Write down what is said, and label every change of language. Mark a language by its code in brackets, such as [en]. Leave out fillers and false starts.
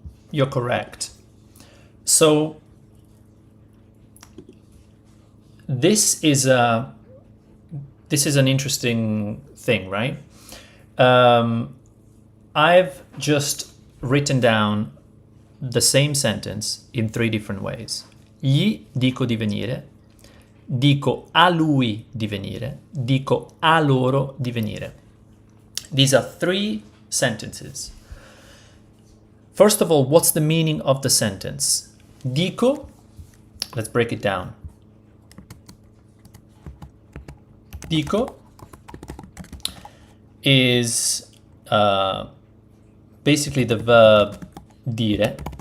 [en] You're correct. So this is an interesting thing, right? I've just written down the same sentence in three different ways. [it] Gli dico di venire, dico a lui di venire, dico a loro di venire. [en] These are three sentences. First of all, what's the meaning of the sentence? Dico, let's break it down. Dico is basically the verb dire.